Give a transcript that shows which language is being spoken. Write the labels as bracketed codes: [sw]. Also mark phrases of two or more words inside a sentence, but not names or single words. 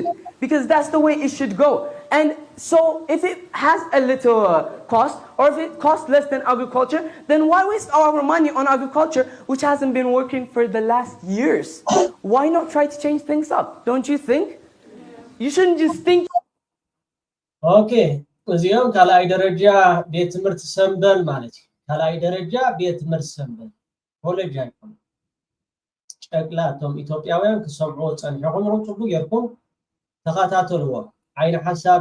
[en] Because that's the way it should go. And so if it has a little cost, or if it costs less than agriculture, then why waste our money on agriculture, which hasn't been working for the last years? Why not try to change things up? Don't you think? You shouldn't just think. Okay. [ti] እዚኦም ካልኣይ ደረጃ ቤት ትምህርቲ ሰንበል ማለት እዩ። ካልኣይ ደረጃ ቤት ትምህርቲ ሰንበል ኮሌጅ አይኮን ጨቅላቶም ኢትዮጵያውያን ክሰምዑ ጸኒሖም ጽቡቅ ጌርኩም ተኸታተልዎ ዓይነ ሐሳብ